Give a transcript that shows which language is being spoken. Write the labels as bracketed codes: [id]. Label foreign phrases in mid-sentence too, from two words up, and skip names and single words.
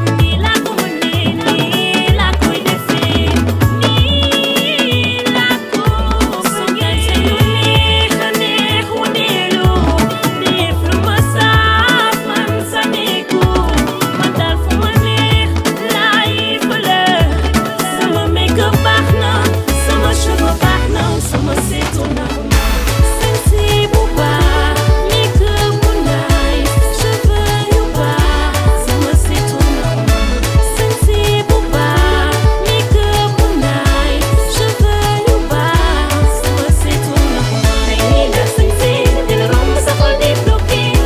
[wo] Nii laa ko mënee, nii laa koy defee, nii laa ko bëggee. Su ngeen si lu neex a neex wëndeelu, def lu ma saf man sa néegu. Man daal fu ma neex laay fële. Sama make-up baax na, sama cheveux baax na, sama seetu na. [en] Sexy Bouba, make up one night. [fr] Je veux [en] you back, [wo] sama seetu na. [en] Sexy Bouba, make up one night. [fr] Je veux [en] you back, [wo] sama seetu na. Ay, ni la sexy, dina romb sa xol di bloqué.